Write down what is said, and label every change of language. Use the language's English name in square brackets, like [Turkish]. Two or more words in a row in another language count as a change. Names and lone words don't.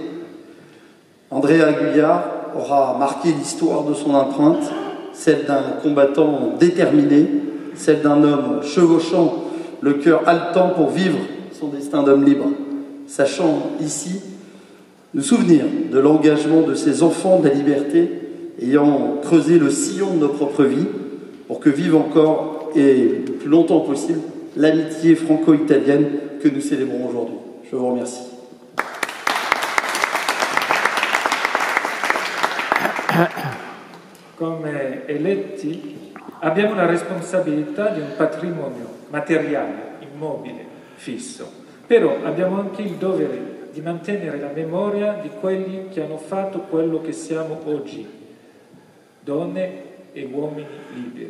[French] Andrea Aguiar aura marqué l'histoire de son empreinte, celle d'un combattant déterminé, celle d'un homme chevauchant le cœur haletant pour vivre son destin d'homme libre, sachant ici nous souvenir de l'engagement de ces enfants de la liberté ayant creusé le sillon de nos propres vies pour que vive encore et le plus longtemps possible l'amitié franco-italienne que nous célébrons aujourd'hui. Je vous remercie. [Italian] Come eletti abbiamo la responsabilità di un patrimonio materiale, immobile, fisso, però abbiamo anche il dovere di mantenere la memoria di quelli che hanno fatto quello che siamo oggi, donne e uomini liberi.